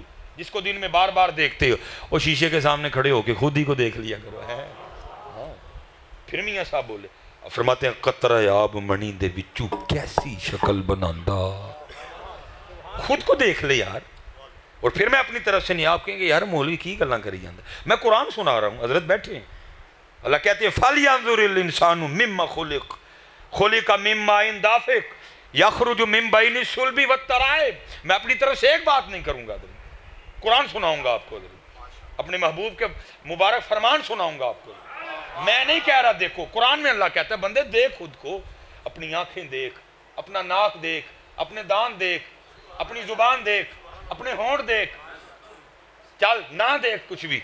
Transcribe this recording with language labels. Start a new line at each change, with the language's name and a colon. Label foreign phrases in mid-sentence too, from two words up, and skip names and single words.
Urdu: جس کو دن میں بار بار دیکھتے ہو, وہ شیشے کے سامنے کھڑے ہو کے خود ہی کو دیکھ لیا کرو. پھر میاں صاحب بولے, فرماتے ہیں
Punjabi: قطرہ آب منی دے وچوں کیسی شکل بناندا.
Urdu: خود کو دیکھ لے یار. اور پھر میں اپنی طرف سے نہیں, آپ کہیں گے یار
Punjabi: مولوی کی گلاں کری جاندا.
Urdu: میں قرآن سنا رہا ہوں, حضرت بیٹھے ہیں. اللہ کہتے ہیں
Arabic: فَلْيَنظُرِ الْإِنسَانُ مِمَّا خُلِقَ خُلِقَ مِن مَّاءٍ دَافِقٍ یخرج من بین الصلب والترائب.
Urdu: میں اپنی طرف سے ایک بات نہیں کروں گا, قرآن سناؤں گا آپ کو, اپنے محبوب کے مبارک فرمان سناؤں گا آپ کو. میں نہیں کہہ رہا دیکھو, قرآن میں اللہ کہتا ہے بندے دیکھ خود کو, اپنی آنکھیں دیکھ, اپنا ناک دیکھ, اپنے دان دیکھ, اپنی زبان دیکھ, اپنے ہونٹ دیکھ, چل نہ دیکھ کچھ بھی.